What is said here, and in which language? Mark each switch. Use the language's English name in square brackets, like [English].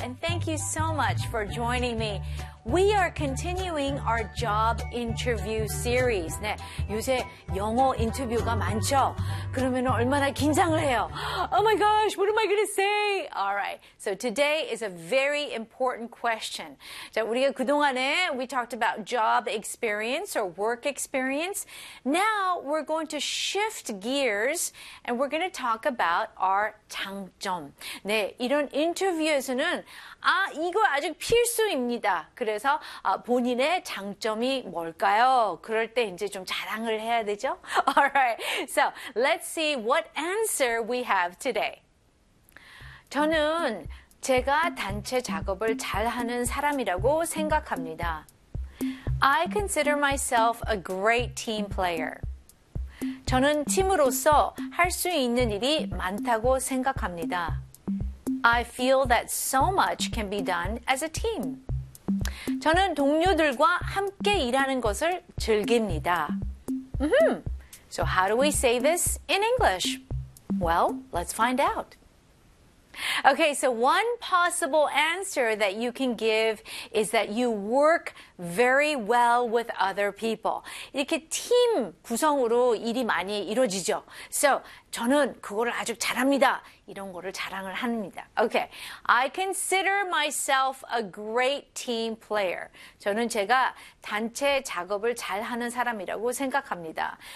[English] And thank you so much for joining me. We are continuing our job interview series. [Korean] 네, 요새 영어 인터뷰가 많죠? 그러면 얼마나 긴장을 해요? [English] Oh my gosh, what am I going to say? All right, so today is a very important question. [Korean] 자, 우리가 그동안에 [English] we talked about job experience or work experience. Now we're going to shift gears and we're going to talk about our 장점. [Korean] 네, 이런 인터뷰에서는 아, 이거 아주 필수입니다. 그래서 아, 본인의 장점이 뭘까요? 그럴 때 이제 좀 자랑을 해야 되죠? [English] Alright, so let's see what answer we have today. [Korean] 저는 제가 단체 작업을 잘하는 사람이라고 생각합니다. [English] I consider myself a great team player. [Korean] 저는 팀으로서 할 수 있는 일이 많다고 생각합니다. [English] I feel that so much can be done as a team. [Korean] 저는 동료들과 함께 일하는 것을 즐깁니다. [English] Mm-hmm. So how do we say this in English? Well, let's find out. Okay, so one possible answer that you can give is that you work very well with other people. [Korean] 이렇게 팀 구성으로 일이 많이 이루어지죠. So, 저는 그거를 아주 잘합니다. 이런 거를 자랑을 합니다. [English] Okay, I consider myself a great team player. [Korean] 저는 제가 단체 작업을 잘하는 사람이라고 생각합니다.